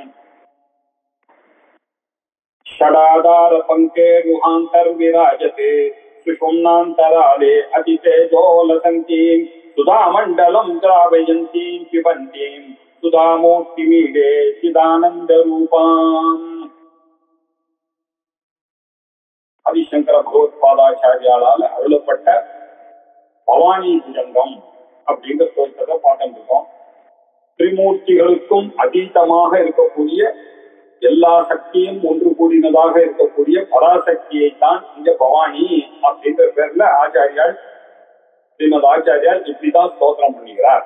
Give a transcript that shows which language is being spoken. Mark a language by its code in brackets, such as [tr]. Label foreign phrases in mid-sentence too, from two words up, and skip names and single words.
[sa] षडाधारपङ्क्तेर्मुहान्तर्विराजते सुषुम्नान्तराले अतितेजोलसन्तीं सुधामण्डलं द्रावयन्तीं पिबन्तीं सुधामूर्तिमीडे चिदानन्दरूपाम्। [ta] ஆதிசங்கர பகவத்பாதாச்சாரியாளால் அருளப்பட்ட பவானி புஜங்கம் அப்படிங்கிற ஸ்லோகத்தை பார்த்துட்டு இருக்கோம். திரிமூர்த்திகளுக்கும் அதீதமாக இருக்கக்கூடிய எல்லா சக்தியும் ஒன்று கூடினதாக இருக்கக்கூடிய பராசக்தியை தான் இங்க பவானி அப்படிங்கிற பேர்ல ஆச்சாரியால் ஸ்ரீமத் ஆச்சாரியால் இப்படிதான் ஸ்தோத்திரம் பண்ணுகிறார்.